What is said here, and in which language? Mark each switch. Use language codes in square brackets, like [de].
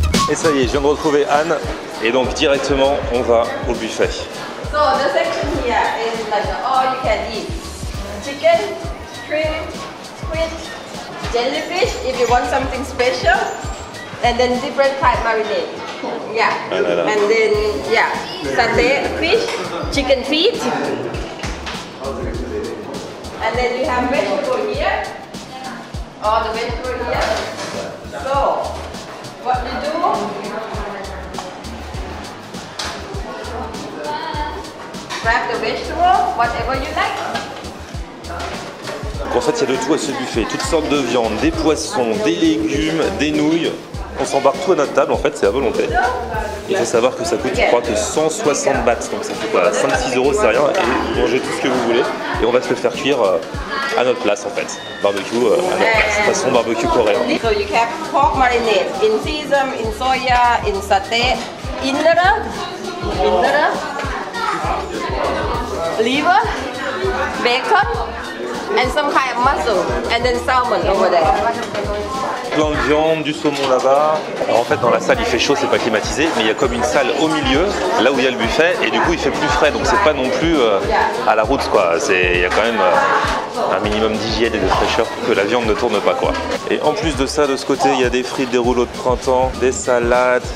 [fr] Et ça y est, je viens de retrouver Anne et donc directement on va au buffet. [en] So the section here is like all you can eat. Chicken, shrimp, squid, jellyfish if you want something special, and then different type marinade. Yeah. And then satay fish, chicken feet. And then you have vegetable here. All the vegetable here. So what you do, grab the vegetable, whatever you like. [fr] Donc en fait, il y a de tout à ce buffet, toutes sortes de viandes, des poissons, des légumes, des nouilles. On s'embarque tout à notre table, en fait, c'est à volonté. Il faut savoir que ça coûte, je crois, que 160 bahts, donc ça fait quoi, 5-6 euros, c'est rien, et vous mangez tout ce que vous voulez, et on va se le faire cuire à notre place, en fait. Barbecue à notre place, façon barbecue coréen. [en] So you have pork marinade in sesame, in soya, in satay, innera, liver, bacon, and some kind of mussel, and then salmon over there. [fr] Plein de viande, du saumon là-bas. Alors en fait dans la salle il fait chaud, c'est pas climatisé, mais il y a comme une salle au milieu, là où il y a le buffet, et du coup il fait plus frais, donc c'est pas non plus à la route quoi. Il y a quand même un minimum d'hygiène et de fraîcheur pour que la viande ne tourne pas quoi. Et en plus de ça, de ce côté, il y a des frites, des rouleaux de printemps, des salades.